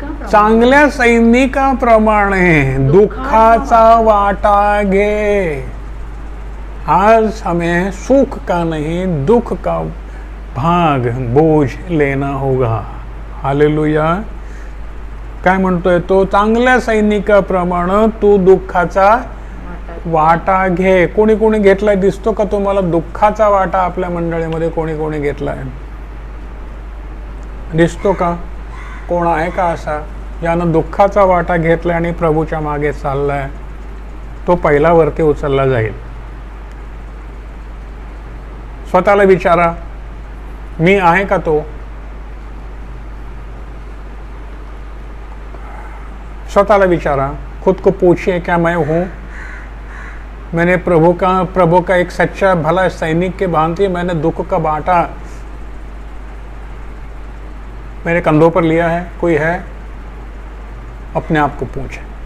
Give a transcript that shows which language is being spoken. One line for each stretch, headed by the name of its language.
Marathi: चांगल्या सैनिकाप्रमाणे दुःखाचा वाटा घे।
Hindi: आज हमें सुख का नहीं, दुख का भाग बोझ लेना होगा।
Marathi: हालेलुया। काय म्हणतोय तो? चांगल्या सैनिकाप्रमाणे तू दुःखाचा वाटा घे। कोणी कोणी घेतलाय? दिसतो का तुम्हाला दुःखाचा वाटा आपल्या मंडळीमध्ये? कोणी कोणी घेतलाय? दिसतो का? कोण आहे का असा ज्यानं दुःखाचा वाटा घेतलाय आणि प्रभूच्या मागे चाललाय? तो पहिला वरती उचलला जाईल। स्वतःला विचारा, मी आहे का तो? स्वतःला विचारा,
Hindi: खुद को पूछिए, क्या मैं हूं? मैंने प्रभु का एक सच्चा भला सैनिक के भांति मैंने दुख का बांटा मेरे कंधों पर लिया है? कोई है? अपने आप को पूछे।